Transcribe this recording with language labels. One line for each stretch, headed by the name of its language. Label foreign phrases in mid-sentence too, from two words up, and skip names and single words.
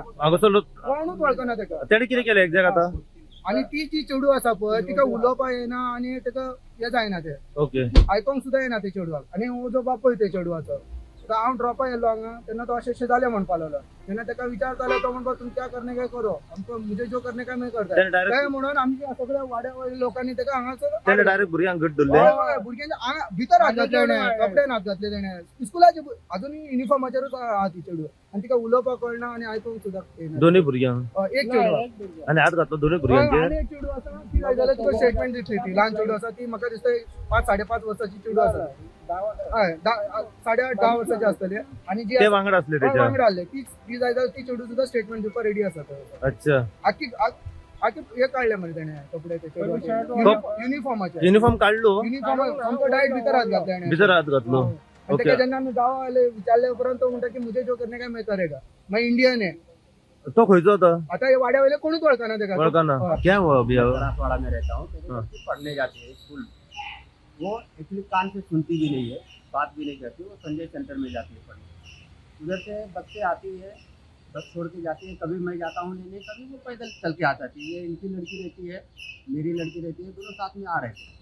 Konkani: हांगासर कोणूच वळखना तेका. तेणे कितें केलें एक्झॅक्ट आतां? आनी ती जी चेडूं आसा पळय तिका उलोवपाक येना आनी तेका हे जायना ते ओके, आयकोंक सुद्दां येना ते चेडवाक. आनी हो जो बापूय ते चेडवाचो हांव ड्रॉपाक येयलो हांगा तेन्ना तो अशें जालें म्हणपा लागलो. तेन्ना तेका विचारतालो तो म्हणपा
Hindi: तुम क्या करने काय करो हमको मुझे जो करने का मैं करता.
Konkani: काय म्हणून आमच्या सगळ्या वाड्या वयल्या लोकांनी तेका हांगासर तेणे डायरेक्ट भुरग्यांक घट धरले. भुरग्यांच्या भितर हात घातले तेणे कपड्यान हात घातले तेणे स्कुलाचे अजूनय युनिफॉर्माचेरूच आहा ती चेडूं आनी तिका उलोवपाक कळना आनी आयकोंक सुद्दां येना. दोन्ही भुरग्यांक एक चेडवा आणि हात घातलो दोन्ही भुरग्यांचेर. आनी एक चेडूं आसा ती जाय जाल्यार तुका स्टेटमेंट दितली. ती ल्हान चेडूं आसा ती म्हाका दिसता 5-5.5 वर्साची चेडूं आसा. 8.5-10 वर्साची आसतली. आनी जी ते वांगडा असले त्याच्या वांगडा आसले ती जाय जाल्यार ती चेडूं सुद्दां स्टेटमेंट दिवपाक रेडी आसा. अच्छा, आख्खी हे काडले मरे तेणे कपडे ते चेडवाचे युनिफॉर्माचे. युनिफॉर्म काढलो युनिफॉर्म सामको डायरेक्ट भितर हात घातले तेणे. भितर हात घातलो. आणि ओके,
Hindi: तेका जेन्ना आमी गांवा आले विचारले उपरांत तो म्हणटा की मुझे जो करने का मैं करेगा. मैं इंडियन है.
Konkani: तो खंयचो होता? आता हे वाड्या वयले कोणूच वळखना तेका. वळखना.
Hindi: क्या हुआ अभी? रासवाड़ा में रहता हूँ तो हाँ। बच्ची पढ़ने जाती है स्कूल. वो एक्चुअली कान से सुनती भी नहीं है, बात भी नहीं करती. वो संजय सेंटर में जाती है पढ़ने. उधर से बच्चे आती है, बस छोड़ के जाती है. कभी मैं जाता हूँ लेने, कभी वो पैदल चल के आ जाती है. ये इनकी लड़की रहती है, मेरी लड़की रहती है, दोनों साथ में आ रहे थे.